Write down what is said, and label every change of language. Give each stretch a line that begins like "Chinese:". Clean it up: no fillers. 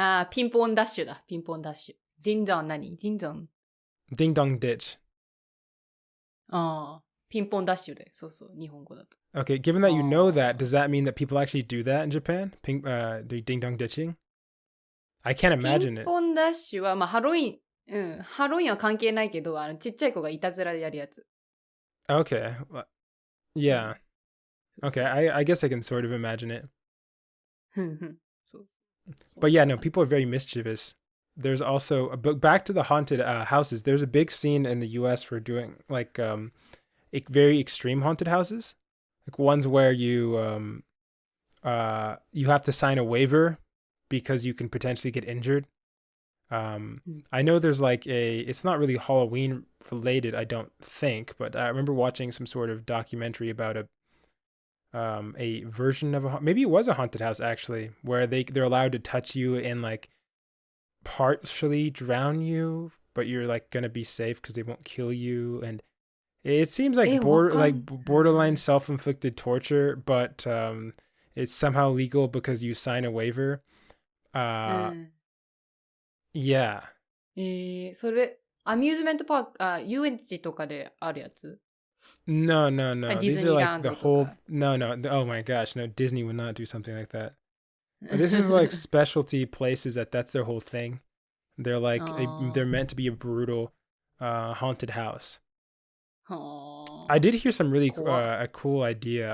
Japanese: ピンポンダッシュだ。ピンポンダッシュ。ディンドン何？ディンドン。
English: Ding dong ditch.
Japanese: ピンポンダッシュで。そうそう、日本語だと。
English: Okay, given that you know that, does that mean that people actually do that in Japan? Do ding dong ditching? I can't imagine it.
Japanese: ピンポンダッシュは、ハロウィン、ハロウィンは関係ないけど、ちっちゃい子がいたずらでやるやつ。
English: Okay. Yeah. Okay, I guess I can sort of imagine it. But yeah, no, people are very mischievous. There's also, back to the haunted houses, there's a big scene in the US for doing like very extreme haunted houses. Like ones where you have to sign a waiver because you can potentially get injured. I know there's like it's not really Halloween related, I don't think, but I remember watching some sort of documentary about a version of maybe it was a haunted house actually, where they're allowed to touch you and like partially drown you, but you're like gonna be safe because they won't kill you, and it seems like borderline self-inflicted torture, but it's somehow legal because you sign a waiver. Yeah.
Japanese: それアミューズメントパーク、遊園地とかであるやつ？
English: No. These are like the whole. No. Oh my gosh, no. Disney would not do something like that. This is like specialty places that's their whole thing. They're like they're meant to be a brutal haunted house. I did hear some really a cool idea.